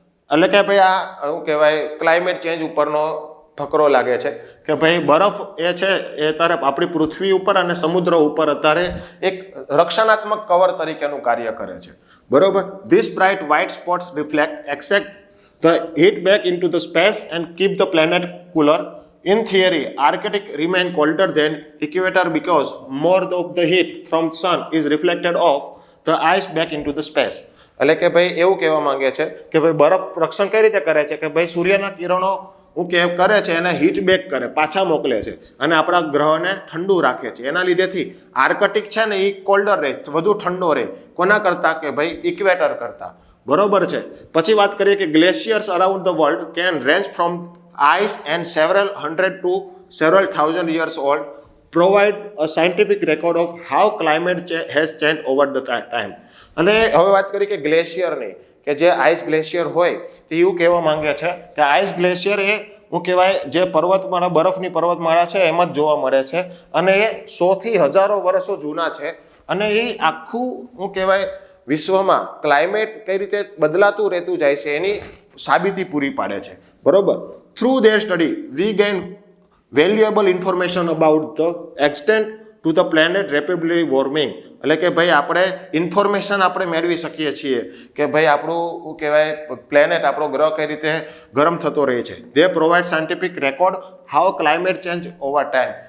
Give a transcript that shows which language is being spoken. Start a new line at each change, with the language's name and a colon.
Gujarati: એટલે કે ભાઈ આ શું કહેવાય ક્લાઇમેટ ચેન્જ ઉપરનો ફકરો લાગે છે કે ભાઈ બરફ એ છે એ અત્યારે આપણી પૃથ્વી ઉપર અને સમુદ્ર ઉપર અત્યારે એક રક્ષણાત્મક કવર તરીકેનું કાર્ય કરે છે. બરોબર.
English: This bright white spots reflect except the heat back into the space and keep the planet cooler. In theory, Arctic remain colder than equator because more of the heat from sun is reflected off the ice back into the space.
Gujarati: એટલે કે ભાઈ એવું કહેવા માંગે છે કે ભાઈ બરફ રક્ષણ કઈ રીતે કરે છે કે ભાઈ સૂર્યના કિરણો કરે છે એને હીટ બેક કરે, પાછા મોકલે છે અને આપણા ગ્રહને ઠંડુ રાખે છે. એના લીધેથી આર્કટિક છે ને એ કોલ્ડર રહે, વધુ ઠંડો રહે. કોના કરતાં? કે ભાઈ ઇક્વેટર કરતાં. બરોબર છે. પછી વાત કરીએ કે
English: Glaciers around the world can range from ice and several hundred to several thousand years old, provide a scientific record of how climate has changed over the time.
Gujarati: અને હવે વાત કરીએ કે ગ્લેશિયરની, કે જે આઈસ ગ્લેશિયર હોય તે એવું કહેવા માંગે છે કે આઈસ ગ્લેશિયર એ કહેવાય જે પર્વતમાળા, બરફની પર્વતમાળા છે એમાં જ જોવા મળે છે અને એ 100 થી હજારો વર્ષો જૂના છે. અને એ આખું કહેવાય વિશ્વમાં ક્લાઇમેટ કઈ રીતે બદલાતું રહેતું જાય છે એની સાબિતી પૂરી પાડે છે. બરોબર.
English: Through their study, we gain valuable information about the extent to the planet rapidly warming.
Gujarati: એટલે કે ભાઈ આપણે ઇન્ફોર્મેશન આપણે મેળવી શકીએ છીએ કે ભાઈ આપણું કહેવાય પ્લેનેટ, આપણો ગ્રહ કઈ રીતે ગરમ થતો રહે છે.
English: They provide scientific record how climate change over time.